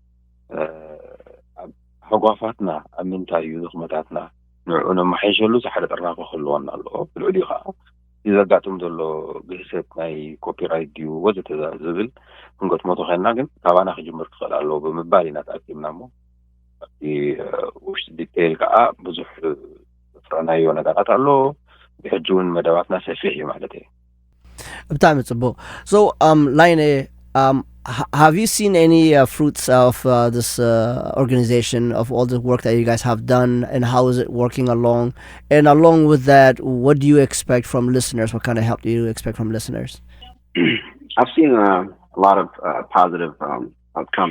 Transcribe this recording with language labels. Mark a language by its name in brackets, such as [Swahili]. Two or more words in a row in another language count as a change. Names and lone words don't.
[Tigrinya] ሕጓፋትና ኣብ ምንታይ እዩ ዝኽመታትና ንዕኡ ነማሓይሸሉ ሓደ ጥርናፈ ክህልወና ኣለዎ ብልዕሊኡ ከዓ ይዘጋጥም ዘሎ ብህሰት ናይ ኮፒራይት ድዩ ወዘተ ዝብል ክንገጥሞ ተኮይንና ግን ካባና ክጅምር ክኽእል ኣለዎ ብምባል ኢና ተኣኪብና እሞ ውሽጢ ዲቴይል ከዓ ብዙሕ ዝፍረናዮ ነገራት ኣሎ ብሕጂ እውን መደባትና ሰፊሕ እዩ ማለት እዩ ብጣዕሚ ጽቡቕ [English] so Layne have you seen any fruits of this organization of all the work that you guys have done and how is it working along and along with that what do you expect from listeners what kind of help do you expect from listeners I've seen a lot of positive outcomes.